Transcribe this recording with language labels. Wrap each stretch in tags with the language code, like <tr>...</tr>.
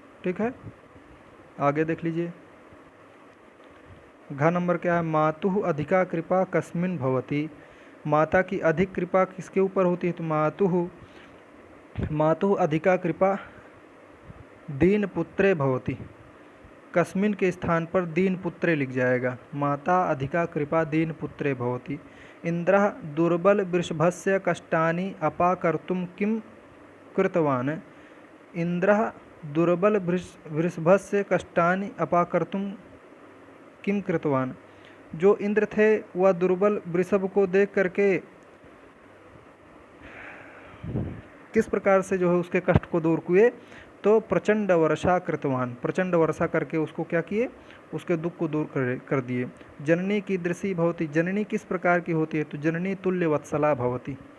<hi>ठीक है, आगे देख लीजिए। घ नंबर क्या है,</hi> <sa>मातुः अधिका कृपा कस्मिन् भवति।</sa> <hi>माता की अधिक कृपा किसके ऊपर होती है, तो</hi> <sa>मातुः अधिका कृपा दीन पुत्रे भवति।</sa> <hi>कस्मिन् के स्थान पर दीन पुत्रे लिख जाएगा।</hi> <sa>माता अधिका कृपा दीन पुत्रे भवति। इंद्रः दुर्बल वृषभस्य कष्टानि अपाकर्तुं किं कृतवान्। इंद्रः दुर्बल वृषभस्य कष्टानि अपाकर्तुं किम कृतवान।</sa> <hi>जो इंद्र थे वह दुर्बल वृषभ को देख करके किस प्रकार से जो है उसके कष्ट को दूर किए, तो</hi> <sa>प्रचंड वर्षा कृतवान,</sa> <hi>प्रचंड वर्षा करके उसको क्या किए, उसके दुख को दूर कर दिए।</hi> <sa>जननी कीदृशी भवति,</sa> <hi>जननी किस प्रकार की होती है, तो</hi> <sa>जननी तुल्य वत्सला भवति।</sa>